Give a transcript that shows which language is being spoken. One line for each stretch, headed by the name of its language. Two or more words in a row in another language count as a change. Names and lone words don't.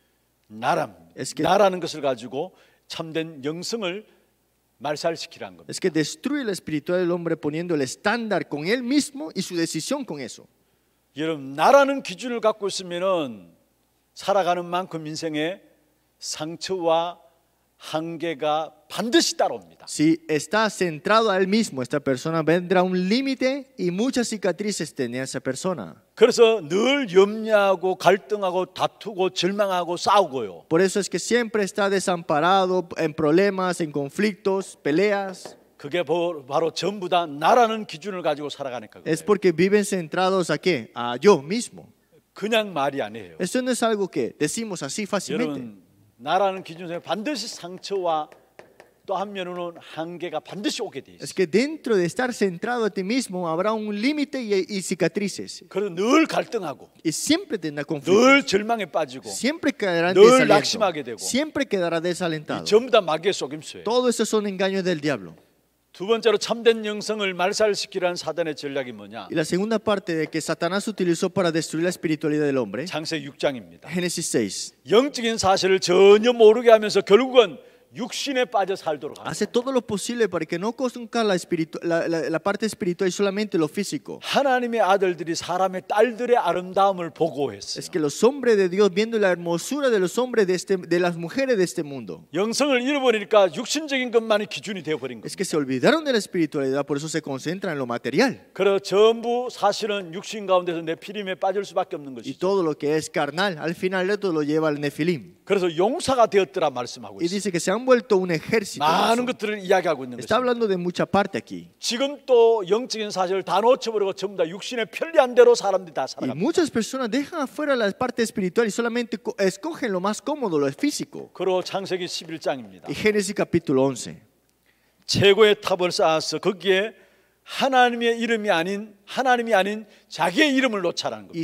Spanish: Es que-
Korean: 나라는 것을 가지고 참된 영성을 말살시키라는 겁니다.
Spanish: Es que destruye la espiritualidad del hombre poniendo el estándar con él mismo y su decisión con eso.
Korean: 여러분 나라는 기준을 갖고 있으면은 살아가는 만큼 인생에 상처와 한계가 반드시 따라옵니다.
Spanish: Si está centrado a él mismo, esta persona vendrá un límite y muchas cicatrices tendrá esa persona.
Korean: 그래서 늘 염려하고 갈등하고 다투고 절망하고 싸우고요.
Spanish: Por eso es que siempre está desamparado en problemas, en conflictos, peleas.
Korean: 그게 바로 전부 다 나라는 기준을 가지고 살아가니까 그래요.
Spanish: Es porque viven centrados a qué? A yo mismo.
Korean: 그냥 말이 아니에요.
Spanish: Esto no es algo que decimos así fácilmente.
Korean: 여러분 나라는 기준에 반드시 상처와 또 한면으로는 한계가 반드시 오게 돼
Spanish: Es
Korean: 있어요.
Spanish: que dentro de estar centrado a ti mismo habrá un límite y cicatrices.
Korean: 그래서 늘 갈등하고
Spanish: Y siempre tendrá conflictos.
Korean: 늘 절망에 빠지고
Spanish: Siempre quedará
Korean: 늘 낙심하게 되고.
Spanish: desalentado. Siempre quedará
Korean: 이
Spanish: desalentado.
Korean: 전부 다 마귀의 속임수예요.
Spanish: Todo eso son engaños del diablo.
Korean: 두 번째로 참된 영성을 말살시키라는 사단의 전략이 뭐냐?
Spanish: Y la segunda parte de que Satanás utilizó para destruir la espiritualidad del hombre,
Korean: 창세기 6장입니다.
Spanish: Génesis 6,
Korean: 영적인 사실을 전혀 모르게 하면서 결국은 육신에 빠져 살도록 합니다.
Spanish: hace todo lo posible para que no conozca la parte espiritual y solamente lo físico.
Korean: 하나님의 아들들이 사람의 딸들의 아름다움을 보고 했어요.
Spanish: Es que los hombres de Dios, viendo la hermosura de los hombres de las mujeres de este mundo,
Korean: 영성을 잃어버리니까 육신적인 것만이 기준이 되어버린
Spanish: es
Korean: 거예요.
Spanish: que se olvidaron de la espiritualidad, por eso se concentran en lo material.
Korean: 그래서 전부 사실은 육신 가운데서 네피림에 빠질 수밖에 없는
Spanish: Y
Korean: 것이죠.
Spanish: todo lo que es carnal, al final de todo lo lleva al Nefilim.
Korean: 그래서 용사가 되었더라 말씀하고
Spanish: Y
Korean: 있어요.
Spanish: dice que se han vuelto un ejército.
Korean: 많은 것들을 이야기하고 있는
Spanish: Está
Korean: 것입니다.
Spanish: hablando de mucha parte aquí.
Korean: 지금 또 영적인 사실을 다 놓쳐버리고 전부 다 육신의 편리한 대로 사람들이 다
Spanish: Y
Korean: 살아갑니다.
Spanish: muchas personas dejan afuera la parte espiritual y solamente escogen lo más cómodo, lo físico.
Korean: 그리고 창세기 11장입니다.
Spanish: Y Génesis capítulo 11.
Korean: 최고의 탑을 쌓아서 거기에 하나님의 이름이 아닌 자기의 이름을 놓자라는
Spanish: Y